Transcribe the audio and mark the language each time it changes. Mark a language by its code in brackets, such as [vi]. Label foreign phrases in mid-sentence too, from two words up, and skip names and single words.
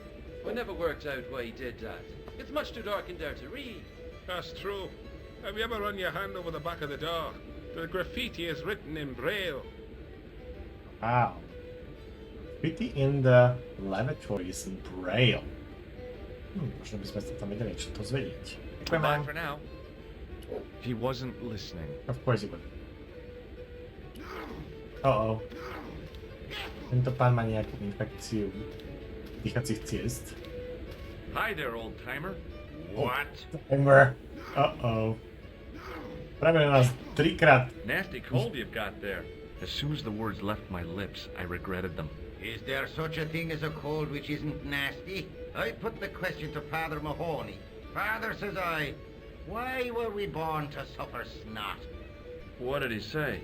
[en] I never worked out why he did that. It's much too dark in there to read. That's true. Have you ever run your hand over the back of the door? The graffiti is written in Braille. Wow. Graffiti in the lavatory is in Braille. [sk] Možno by sme sa tam vedeli čo to zvedieť. [en] Bye for now. He wasn't listening. Of course he wasn't. Uh-oh. [sk] Tento pán má nejakú infekciu dýchacích ciest. [en] Hi there, old timer. What? Timer. [sk] Uh-oh. Práve na nás trikrát. [en] Nasty cold you've got there. As soon as the words left my lips, I regretted them. Is there such a thing as a cold which isn't nasty? I put the question to Father Mahoney. Father, says I, why were we born to suffer snot? What did he say?